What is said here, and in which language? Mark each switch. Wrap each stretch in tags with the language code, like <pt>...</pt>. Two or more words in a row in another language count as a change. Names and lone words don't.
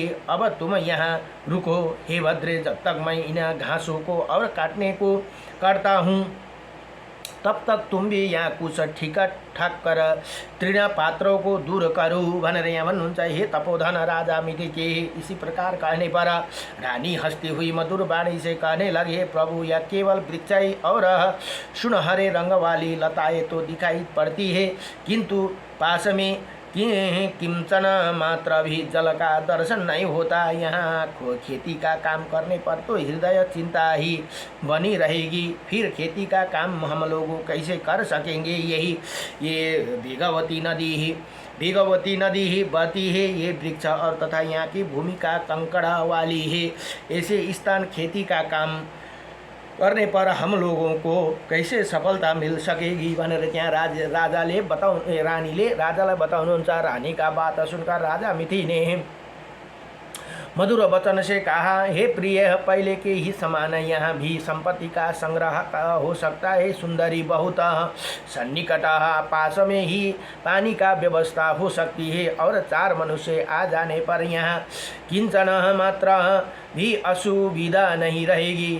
<hi>अब तुम यहाँ रुको हे भद्रे, जब तक मैं इन घासों को और काटने को करता हूँ तब तक तुम भी यहाँ कुछ ठीक ठाक कर तृण पात्रों को दूर करो</hi> <ne>भनेर यहाँ भन्नुहुन्छ।</ne> <hi>हे तपोधन राजा मिथिके, इसी प्रकार कहने पर रानी हंसती हुई मधुर वाणी से कहने लगे, प्रभु, यह केवल वृक्षाई और सुनहरे रंग वाली लताएं तो दिखाई पड़ती है, किंतु पास में किंचन मात्र भी जल का दर्शन नहीं होता। यहाँ खेती का काम करने पर तो हृदय चिंता ही बनी रहेगी, फिर खेती का काम हम लोग कैसे कर सकेंगे। ये भीगवती नदी ही बहती है, ये वृक्ष और तथा यहाँ की भूमि का कंकड़ वाली है। ऐसे स्थान खेती का काम करने पर हम लोगों को कैसे सफलता मिल सकेगी</hi> <ne>भनेर त्यहाँ रानीले राजालाई बताउनुहुन्छ।</ne> <hi>रानी का बात सुनकर राजा मिथि ने मधुर वचन से कहा, हे प्रिय, पहले के ही समान यहाँ भी संपत्ति का संग्रह हो सकता है। सुंदरी बहुत सन्निकट पास में ही पानी का व्यवस्था हो सकती है और 4 मनुष्य आ जाने पर यहाँ किंचन मात्र भी असुविधा नहीं रहेगी।</hi>